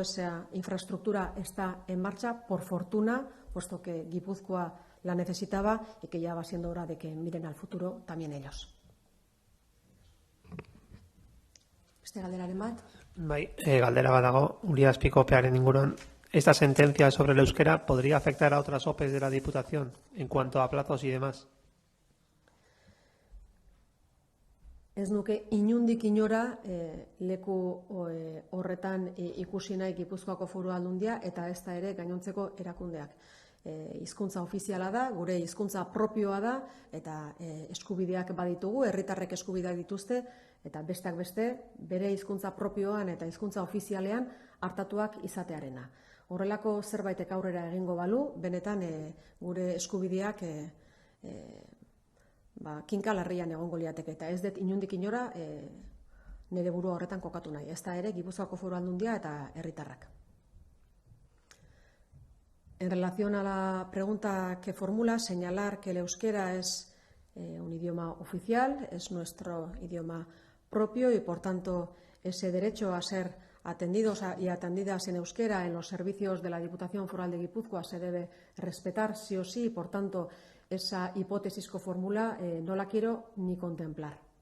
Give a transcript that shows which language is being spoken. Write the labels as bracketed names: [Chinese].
[Spanish] Esa infraestructura está en marcha, por fortuna, puesto que Guipúzcoa la necesitaba, y que ya va siendo hora de que miren al futuro también ellos. [Basque] Beste galderaren bat? Bai, galdera bat dago, Ulia Azpiko opearen inguruan. [Spanish] ¿Esta sentencia sobre el euskera podría afectar a otras OPEs de la Diputación en cuanto a plazos y demás? [Basque] Ez nuke inundik inora leku horretan ikusi nahi Gipuzkoako Foru Aldundia eta ez da ere gainontzeko erakundeak. Hizkuntza ofiziala da, gure hizkuntza propioa da, eta eskubideak baditugu, herritarrek eskubideak dituzte, eta besteak beste, bere hizkuntza propioan eta hizkuntza ofizialean hartatuak izatearena. Horrelako zerbaitek aurrera egingo balu, benetan gure eskubideak kinkalarrian egongo liateke, eta ez dut inundik inora nire burua horretan kokatu nahi. Ez da ere Gipuzkoako Foru Aldundia eta herritarrak. [Spanish] En relación a la pregunta que formula, señalar que el euskera es un idioma oficial, es nuestro idioma propio y, por tanto, ese derecho a ser atendidos y atendidas en euskera en los servicios de la Diputación Foral de Guipúzcoa se debe respetar sí o sí, y, por tanto, esa hipótesis que formula no la quiero ni contemplar.